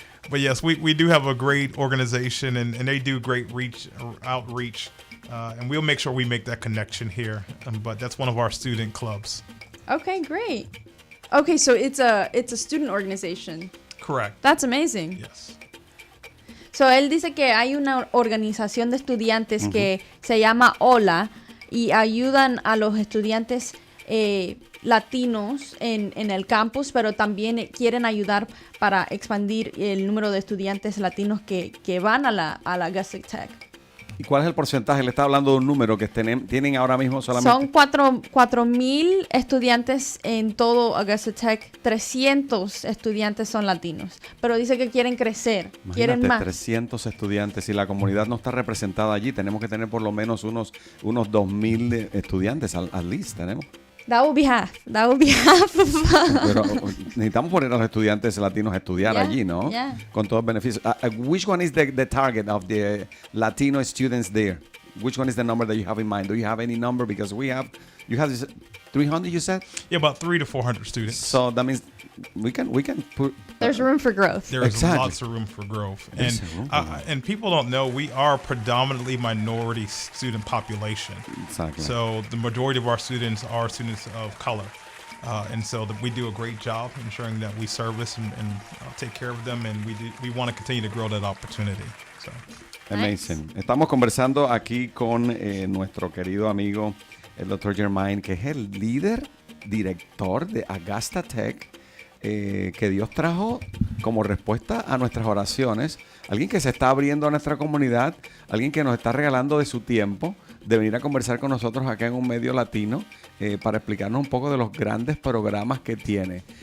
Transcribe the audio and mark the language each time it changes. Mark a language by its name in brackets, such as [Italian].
[English] But yes, we do have a great organization, and they do great outreach, and we'll make sure we make that connection here. But that's one of our student clubs. Okay, great. Okay, so it's a student organization. Correct. That's amazing. Yes. [Spanish] So él dice que hay una organización de estudiantes que se llama Hola y ayudan a los estudiantes latinos en el campus, pero también quieren ayudar para expandir el número de estudiantes latinos que van a la Augusta Tech. ¿Y cuál es el porcentaje? Le está hablando de un número que tienen ahora mismo solamente. Son 4,000 estudiantes en todo Augusta Tech. 300 estudiantes son latinos. Pero dice que quieren crecer, quieren más. 300 estudiantes. Si la comunidad no está representada allí, tenemos que tener por lo menos unos 2,000 estudiantes al least. Tenemos. [English] That would be half. Pero [Spanish] necesitamos poner a los estudiantes latinos a estudiar allí, ¿no? [English] Yeah. [Spanish] Con todos los beneficios. [English] Which one is the target of the Latino students there? Which one is the number that you have in mind? Do you have any number? Because you have this 300, you said? Yeah, about 300 to 400 students. So that means we can put. There's room for growth. There's Exactly. lots of room for growth. There's room for growth. And people don't know we are predominantly minority student population. Exactly. So the majority of our students are students of color. And so we do a great job ensuring that we service and take care of them, and we want to continue to grow that opportunity. So. Amazing. [Spanish] Estamos conversando aquí con nuestro querido amigo, el Dr. Germain, que es el líder, director de Augusta Tech, que Dios trajo como respuesta a nuestras oraciones. Alguien que se está abriendo a nuestra comunidad, alguien que nos está regalando de su tiempo, de venir a conversar con nosotros acá en un medio latino para explicarnos un poco de los grandes programas que tiene.